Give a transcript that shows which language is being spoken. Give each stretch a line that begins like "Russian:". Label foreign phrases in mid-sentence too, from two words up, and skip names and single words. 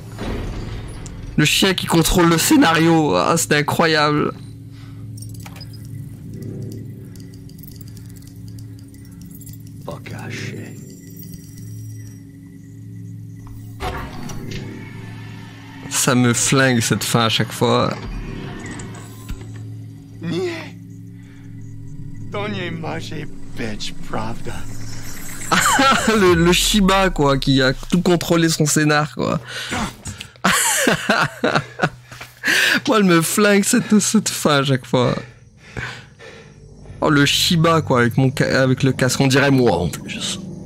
French: Le chien qui contrôle le scénario, ah, c'était incroyable. Bakashi. Ça me flingue cette fin à chaque fois.
Polish: Nie. To nie macie być prawda.
French: le Shiba, quoi, qui a tout contrôlé son scénar, quoi. Moi, elle me flingue cette fin à chaque fois. Oh, le Shiba, quoi, avec le casque, on dirait moi en plus.